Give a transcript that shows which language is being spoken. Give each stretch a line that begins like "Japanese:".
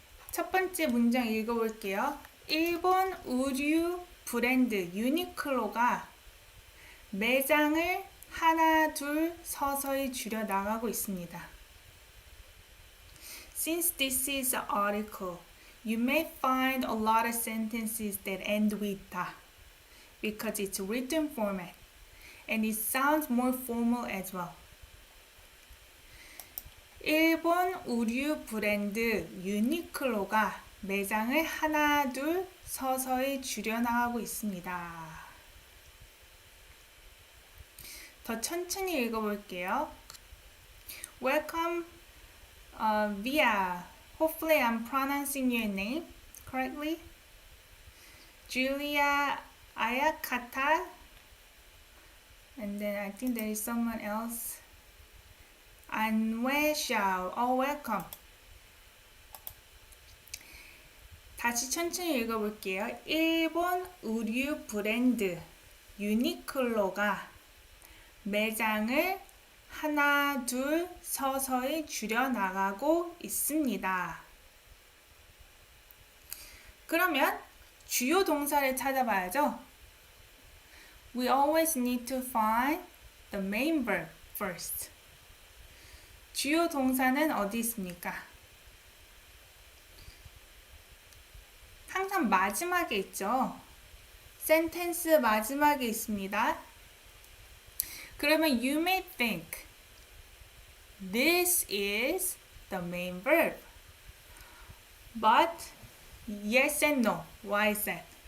Korean: 첫 번째 문장 읽어볼게요. 일본 의류 브랜드 유니클로가 매장을 하나 둘 서서히 줄여 나가고 있습니다.
English: Since this is an article, you may find a lot of sentences that end with 다 because it's written format and it sounds more formal as well.
Korean: 일본 의류 브랜드 유니클로가 매장을 하나 둘 서서히 줄여나가고 있습니다. 더 천천히 읽어볼게요.
English: Welcome, Via. Hopefully I'm pronouncing your name correctly. Julia Ayakata. And then I think there is someone else.
Korean: 안녕하세요.
English: Oh, welcome.
Korean: 다시 천천히 읽어볼게요. 일본 의류 브랜드 유니클로가 매장을 하나 둘 서서히 줄여나가고 있습니다. 그러면 주요 동사를 찾아봐야죠.
English: We always need to find the main verb first.
Korean: 주요 동사는 어디 있습니까? 항상 마지막에 있죠. 센텐스 마지막에 있습니다. 그러면
English: you may think this is the main verb. But yes and no. Why is that?